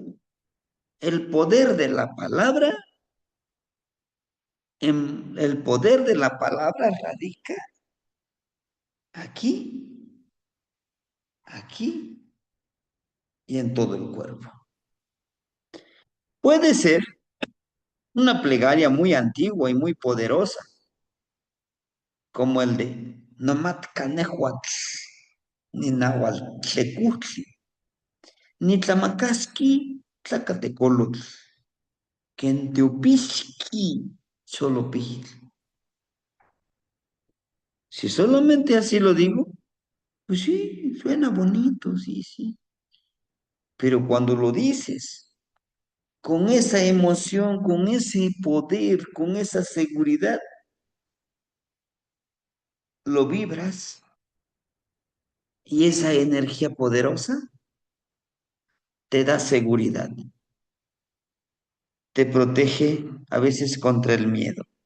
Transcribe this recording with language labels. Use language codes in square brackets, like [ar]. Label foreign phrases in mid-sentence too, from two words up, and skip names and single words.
[es] El poder de la palabra, el poder de la palabra radica aquí, aquí y en todo el cuerpo. Puede ser una plegaria muy antigua y muy poderosa, como el de [nah] nomat canehuatl, ni nahualtlecutli, ni tlamacasqui tlacatecolotl, quenteopisqui xolopijitl. [es] Si solamente así lo digo, pues sí, suena bonito, sí, sí. Pero cuando lo dices con esa emoción, con ese poder, con esa seguridad, lo vibras y esa energía poderosa te da seguridad, te protege a veces contra el miedo.